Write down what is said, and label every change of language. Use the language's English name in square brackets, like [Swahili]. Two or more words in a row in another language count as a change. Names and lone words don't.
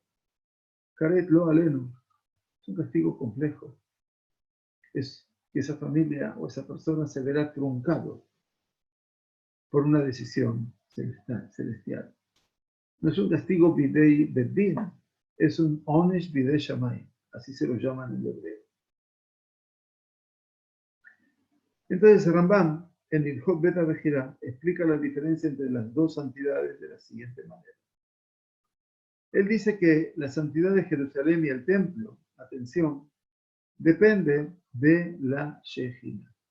[Hebrew] כרת לא עלינו, [Spanish] es un castigo complejo. Es que esa familia o esa persona se verá truncado por una decisión celestial. No es un castigo [Hebrew] בידי בית דין, [Spanish] es un [Hebrew] עונש בידי שמים, [Spanish] así se lo llaman en hebreo. Entonces Rambam, en Ilhot Bet HaBechira, explica la diferencia entre las dos santidades de la siguiente manera. Él dice que la santidad de Jerusalén y el templo, atención, depende de la Shejina.